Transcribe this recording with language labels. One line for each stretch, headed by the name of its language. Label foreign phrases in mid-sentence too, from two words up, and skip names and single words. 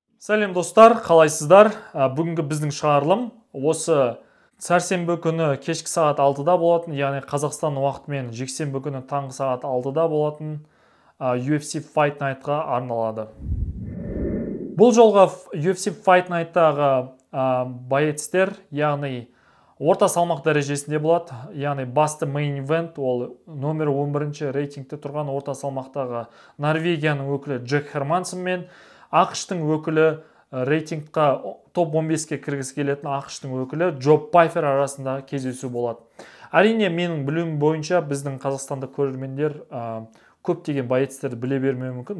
Kazakh: Сәлем достар, қалайсыздар? Бүгінгі біздің шығарылым осы сәрсенбі күні кешкі сағат 6-да болатын, яғни Қазақстан уақытымен жексенбі күні таңғы сағат 6-да болатын UFC Fight Night-ға арналады. Бұл жолға UFC Fight Night-тағы боецтер, яғни орта салмақ дәрежесінде болады, яғни басты
English: main event
Kazakh: ол номер 11-ші рейтингте тұрған орта салмақтағы Норвегияның өкілі Джек Хермансон мен ақш-тың өкілі рейтингқа топ 15-ке кіргісі келетін ақш-тың өкілі Джо Пайфер арасындағы кездесу болады. Әрине, менің білуім бойынша біздің Қазақстанда көрермендер көптеген боецтерді біле бермеуі мүмкін.